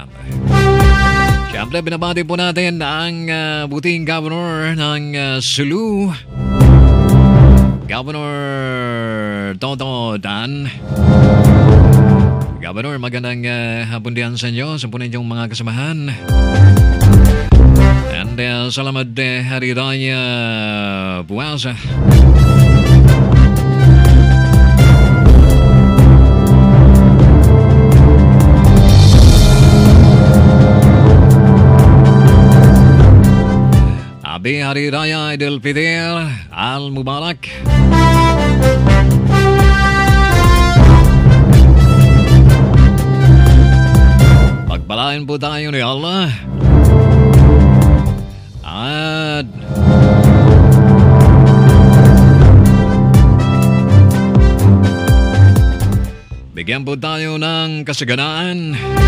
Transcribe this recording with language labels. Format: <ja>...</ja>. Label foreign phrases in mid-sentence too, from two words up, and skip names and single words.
<tl>Siyempre, binabati po natin ang buting governor ng Sulu, Governor Toto Dan. Governor, magandang hapon diyan sa inyo, sa po ninyong mga kasamahan.</tl> <ms>And selamat Hari Raya Puasa.</ms> <en>Happy Hari Raya Idul Fitri Al-Mubarak.</en> <tl>Pagpalain po tayo ni Allah. At bigyan po tayo ng kasaganaan,</tl>